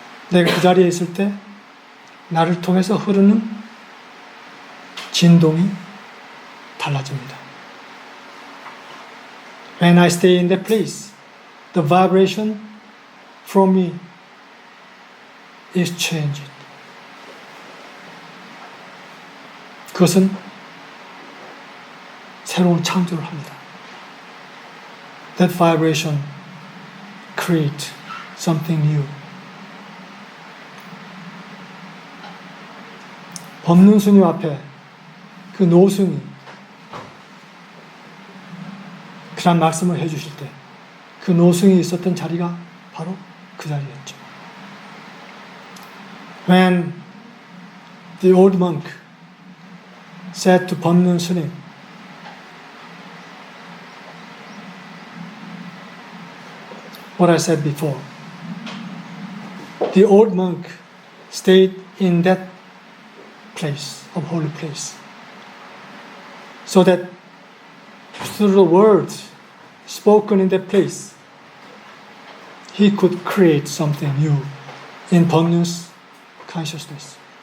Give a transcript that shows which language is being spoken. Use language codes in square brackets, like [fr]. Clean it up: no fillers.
[ko] 내가 그 자리에 있을 때 나를 통해서 흐르는 진동이 달라집니다. [en] When I stay in that place, the vibration from me is changed. [ko] 그것은 새로운 창조를 합니다. [en] That vibration creates something new. [ko] 법륜 스님 앞에 그 노승이 그런 말씀을 해주실 때 그 노승이 있었던 자리가 바로 그 자리였죠. [en] When the old monk said to 법륜 스님, what I said before, the old monk stayed in that place, of holy place, so that through the words spoken in that place, he could create something new in 법륜's consciousness.